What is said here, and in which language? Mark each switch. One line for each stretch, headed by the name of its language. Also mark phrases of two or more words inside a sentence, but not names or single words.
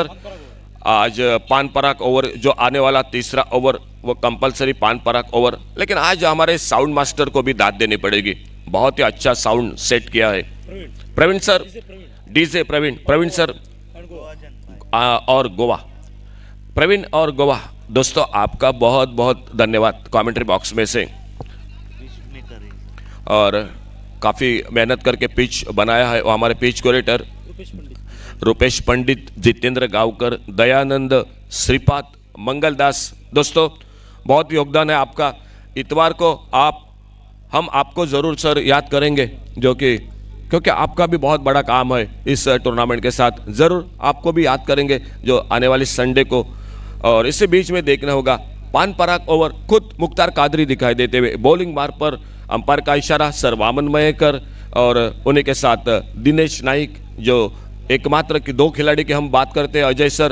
Hindi: अजय सर, आज पान पराग ओवर जो आने वाला तीसरा ओवर वो कंपलसरी पान पराग ओवर, लेकिन आज हमारे
English: sound master
Hindi: को भी दाद देनी पड़ेगी, बहुत ही अच्छा
English: sound set
Hindi: किया है प्रवीण सर, डीजे प्रवीण सर और गोवा, प्रवीण और गोवा दोस्तों आपका बहुत बहुत धन्यवाद
English: commentary box
Hindi: में से, और काफ़ी मेहनत करके पिच बनाया है वो हमारे
English: pitch curator
Hindi: रुपेश पंडित, जितेंद्र गावकर, दयानंद, श्रीपाद, मंगलदास। दोस्तों बहुत योगदान है आपका। इतवार को हम आपको ज़रूर सर याद करेंगे, जो कि क्योंकि आपका भी बहुत बड़ा काम है इस टूर्नामेंट के साथ, ज़रूर आपको भी याद करेंगे जो आने वाली संडे को। और इसी बीच में देखना होगा पान पराग ओवर खुद मुख्तार कादरी दिखाई देते हुए बॉलिंग मार पर, अंपायर का इशारा सर वामन मयेकर और उन्हीं के साथ दिनेश नाइक, जो एकमात्र की दो खिलाड़ी की हम बात करते हैं अजय सर।